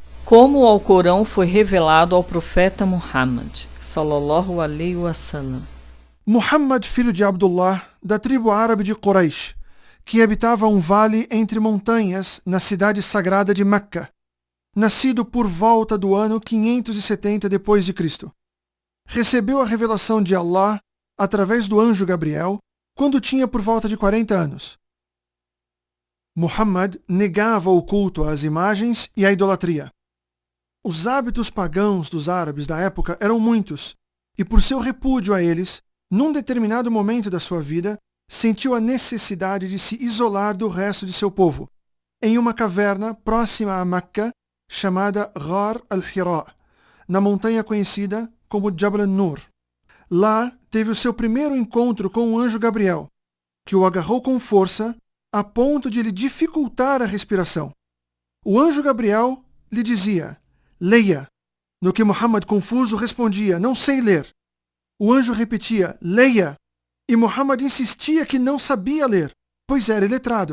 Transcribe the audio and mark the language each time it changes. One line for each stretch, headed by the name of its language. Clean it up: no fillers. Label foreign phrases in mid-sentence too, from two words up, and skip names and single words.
Portuguese: Como o Alcorão foi revelado ao profeta Muhammad,
Arabic: صلى الله عليه وسلم.
Portuguese: Muhammad, filho de Abdullah, da tribo árabe de Quraysh, que habitava um vale entre montanhas na cidade sagrada de Meca, nascido por volta do ano 570 depois de Cristo. Recebeu a revelação de Allah através do anjo Gabriel quando tinha por volta de 40 anos. Muhammad negava o culto às imagens e à idolatria. Os hábitos pagãos dos árabes da época eram muitos, e por seu repúdio a eles, num determinado momento da sua vida, sentiu a necessidade de se isolar do resto de seu povo, em uma caverna próxima a Meca, chamada Ghar al-Hira, na montanha conhecida como Jabal an-Nur. Lá teve o seu primeiro encontro com o anjo Gabriel, que o agarrou com força a ponto de lhe dificultar a respiração. O anjo Gabriel lhe dizia: leia, no que Muhammad, confuso, respondia: não sei ler. O anjo repetia: leia, e Muhammad insistia que não sabia ler, pois era iletrado.